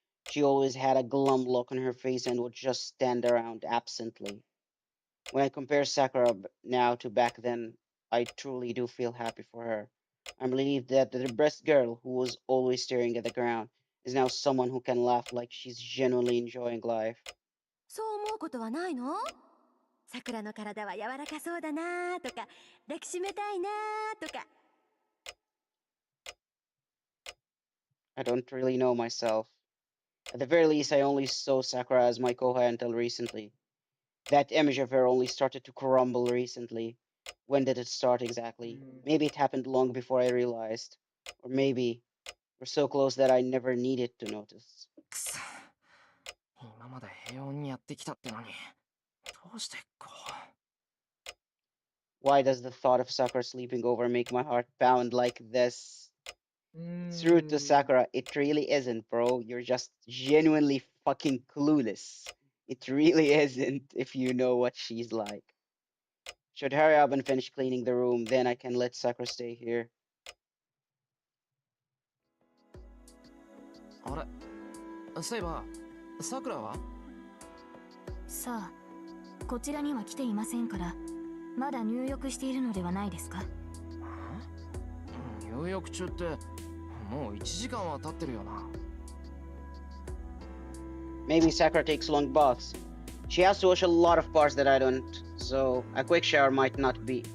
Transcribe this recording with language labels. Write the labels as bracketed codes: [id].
[en] She always had a glum look on her face and would just stand around absently. When I compare Sakura now to back then, I truly do feel happy for her. I'm relieved that the depressed girl who was always staring at the ground is now someone who can laugh like she's genuinely enjoying life. [ja] そう思うことはないの？さくらの体は柔らかそうだなとか、抱きしめたいなとか。 [en] I don't really know myself. At the very least, I only saw Sakura as my Koha until recently. That image of her only started to crumble recently. When did it start exactly? Maybe it happened long before I realized. Or maybe we're so close that I never needed to notice. [ja] くそ、今まで平穏にやってきたってのに、どうしてこう。 [en] Why does the thought of Sakura sleeping over make my heart pound like this? It's rude to Sakura. It really isn't, bro. You're just genuinely fucking clueless. It really isn't, if you know what she's like. Should hurry up and finish cleaning the room, then I can let Sakura stay here. [ja] あれ、そういえば、さくらは？さあ、こちらには来ていませんから、まだ入浴しているのではないですか？入浴中って、もう1時間は経ってるよな。 [en] Maybe Sakura takes long baths. She has to wash a lot of parts that I don't, so a quick shower might not be.